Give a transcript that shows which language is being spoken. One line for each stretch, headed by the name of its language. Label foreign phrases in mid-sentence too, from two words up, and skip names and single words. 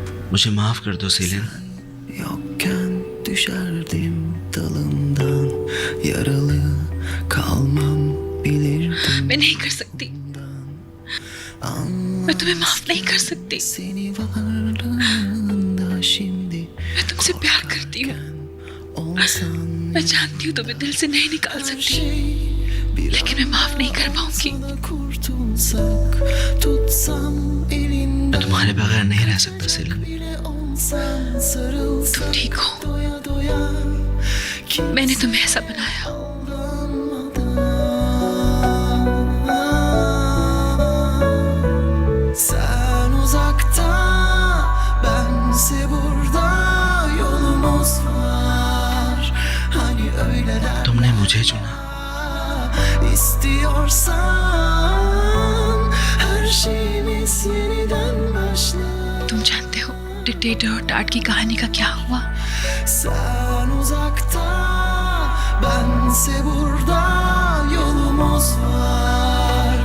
Hindi: मुझे माफ कर दो सेलिन।
Turkish: Yokken düşerdim dalından, yaralı kalmam bilirdim.
Hindi: मैं नहीं कर सकती, मैं तुम्हें माफ नहीं कर सकती।
Turkish: Seni varlığında şimdi
Hindi: मैं तुमसे प्यार करती हूँ,
Turkish: olsan
Hindi: मैं जानती हूँ तुम्हें दिल से नहीं निकाल
Turkish: her
Hindi: सकती,
Turkish: şey bir
Hindi: लेकिन मैं माफ नहीं कर पाऊंगी।
Turkish: anda kurtulsak, tutsam elinden
Hindi: मैं तुम्हारे बगैर नहीं रह सकता सेलिन।
Turkish: bile olsan, sarılsak
Hindi: तुम ठीक हो,
Turkish: doya doya
Hindi: मैंने तुम्हें ऐसा बनाया।
Turkish: Sen uzakta, bense burada, yolumuz var. Hani öyle der.
Hindi: तुमने मुझे चुना।
Turkish: İstiyorsan her şeyimiz yeniden başlar.
Hindi: तुम जानते हो डिक्टेटर और टार्ट की कहानी का क्या हुआ?
Turkish: Sen uzakta, bense burada, yolumuz var.